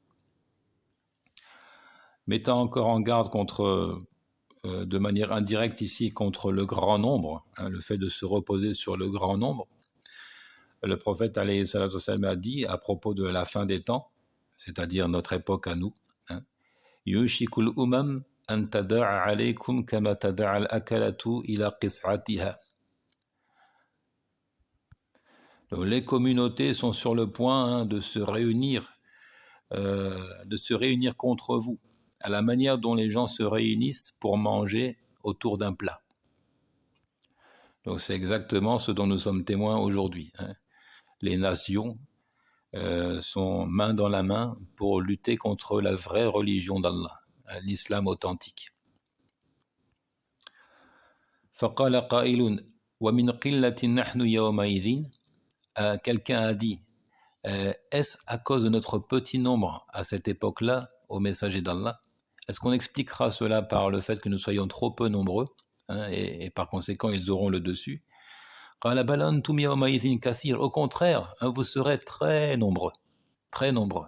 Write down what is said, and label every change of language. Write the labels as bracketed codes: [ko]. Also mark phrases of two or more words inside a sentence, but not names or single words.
[fr] Mettant encore en garde contre, de manière indirecte ici, contre le grand nombre, le fait de se reposer sur le grand nombre, le prophète [ar] عليه الصلاة والسلام [fr] a dit à propos de la fin des temps, c'est-à-dire notre époque à nous, [ar] يوشك الأمم أن تداعى عليكم كما تداعى الأكلة إلى قصعتها. [fr] Donc, les communautés sont sur le point de se réunir contre vous, à la manière dont les gens se réunissent pour manger autour d'un plat. Donc c'est exactement ce dont nous sommes témoins aujourd'hui. Les nations sont main dans la main pour lutter contre la vraie religion d'Allah, l'islam authentique. [ar] فقال قائل ومن قلة نحن يومئذ. [fr] Quelqu'un a dit, est-ce à cause de notre petit nombre à cette époque-là, au messager d'Allah? Est-ce qu'on expliquera cela par le fait que nous soyons trop peu nombreux, et par conséquent ils auront le dessus? Au contraire, vous serez très nombreux, très nombreux.